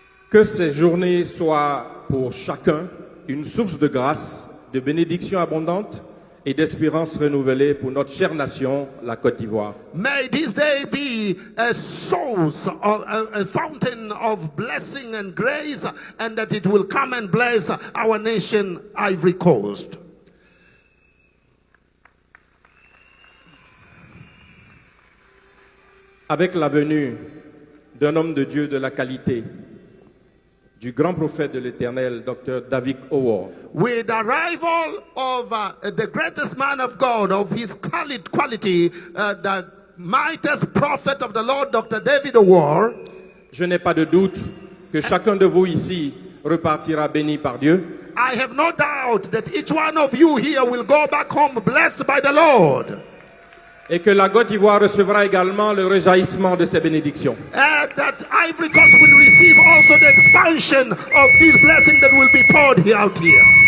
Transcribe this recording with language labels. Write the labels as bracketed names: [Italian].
[French] Que ces journées soient pour chacun une source de grâce, de bénédiction abondante et d'espérance renouvelée pour notre chère nation, la Côte d'Ivoire. [English] May this day be a source, of, a fountain of blessing and grace, and that it will come and bless our nation, Ivory Coast. [French] avec la venue d'un homme de Dieu de la qualité, du grand prophète de l'Éternel, Dr. David Howard. [English] With the arrival of the greatest man of God, of his quality, the mightiest prophet of the Lord, Dr. David Howard, [French] Je n'ai pas de doute que chacun de vous ici repartira béni par Dieu. [English] I have no doubt that each one of you here will go back home blessed by the Lord. [French] Et que la Côte d'Ivoire recevra également le rejaillissement de ces bénédictions. [English] And that Ivory Coast will receive also the expansion of these blessings that will be poured out here.